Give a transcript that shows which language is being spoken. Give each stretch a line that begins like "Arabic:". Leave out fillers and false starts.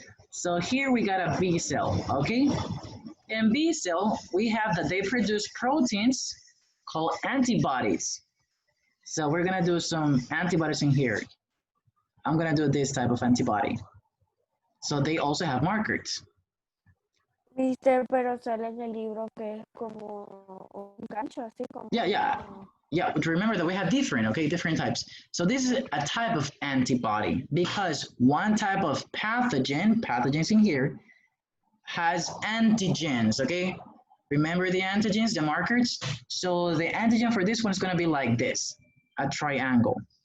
English: So here we got a B cell, okay? In B cell, we have that they produce proteins called antibodies. So we're gonna do some antibodies in here. I'm gonna do this type of antibody. So they also have markers.
Spanish: Mister, pero sale en el libro que es como un gancho, así como.
English: Yeah, but remember that we have different types. So this is a type of antibody because one type of pathogens in here, has antigens, okay? Remember the antigens, the markers? So the antigen for this one is gonna be like this, a triangle.